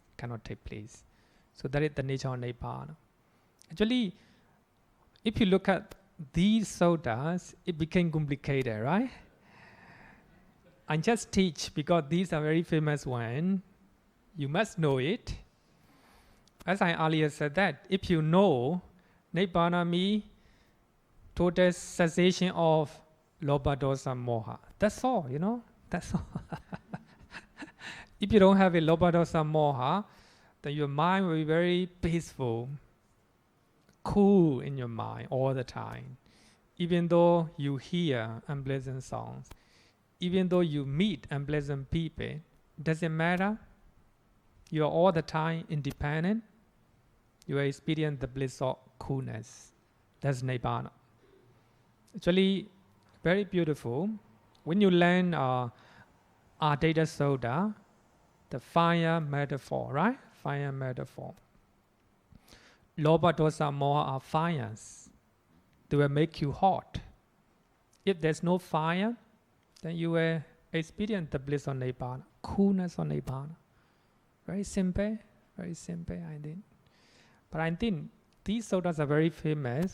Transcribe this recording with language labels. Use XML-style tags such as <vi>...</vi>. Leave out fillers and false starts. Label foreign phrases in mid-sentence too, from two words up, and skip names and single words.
<en>So that is the nature of Nibbāna. Actually, if you look at these suttas, it became complicated, right? I just teach because these are very famous ones. You must know it. As I earlier said that, if you know Nibbāna means total cessation of</en> <pi>lobha, dosa, moha.</pi> <en>That's all, that's all. If you don't have a</en> <pi>lobha, dosa, moha,</pi> <en>then your mind will be very peaceful, cool in your mind all the time. Even though you hear unpleasant sounds, even though you meet unpleasant people, doesn't matter. You are all the time independent. You experience the bliss of coolness. That's Nibbāna. Actually, very beautiful. When you learn Advaita Sutta, the fire metaphor, right? Fire metaphor.</en> <pi>Lobha, dosa, moha</pi> <en>are fires. They will make you hot. If there's no fire, then you will experience the bliss of Nibbāna, coolness of Nibbāna. Very simple, I think. But I think these suttas are very famous.</en>